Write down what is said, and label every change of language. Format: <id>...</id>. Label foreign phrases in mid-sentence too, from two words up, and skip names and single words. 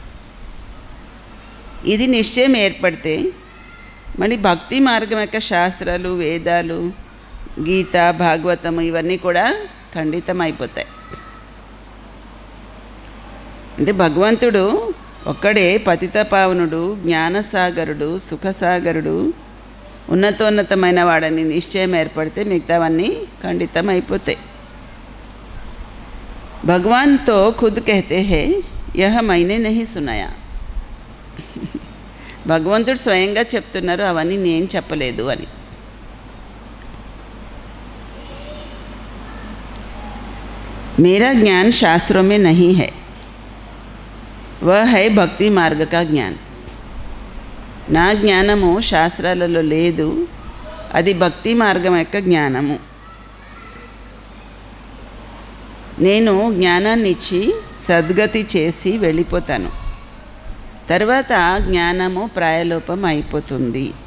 <te>ఇది నిశ్చయం ఏర్పడితే మళ్ళీ భక్తి మార్గం యొక్క శాస్త్రాలు, వేదాలు, గీత, భాగవతము ఇవన్నీ కూడా ఖండితం అయిపోతాయి. అంటే భగవంతుడు ఒక్కడే పతిత పావనుడు, జ్ఞానసాగరుడు, సుఖసాగరుడు, ఉన్నతోన్నతమైన వాడని నిశ్చయం ఏర్పడితే మిగతావన్నీ ఖండితం అయిపోతాయి.</te> <hi>भगवान तो खुद कहते हैं यह मैंने नहीं सुनाया.</hi> <te>భగవంతుడు స్వయంగా చెప్తున్నారు, అవన్నీ నేను చెప్పలేదు అని.</te> <hi>मेरा ज्ञान शास्त्रों में नहीं है, वह है भक्ति मार्ग का ज्ञान.</hi> <te>నా జ్ఞానము శాస్త్రాలలో లేదు, అది భక్తి మార్గం యొక్క జ్ఞానము. నేను జ్ఞానాన్ని ఇచ్చి సద్గతి చేసి వెళ్ళిపోతాను. తర్వాత జ్ఞానము ప్రాయలోపం అయిపోతుంది.</te>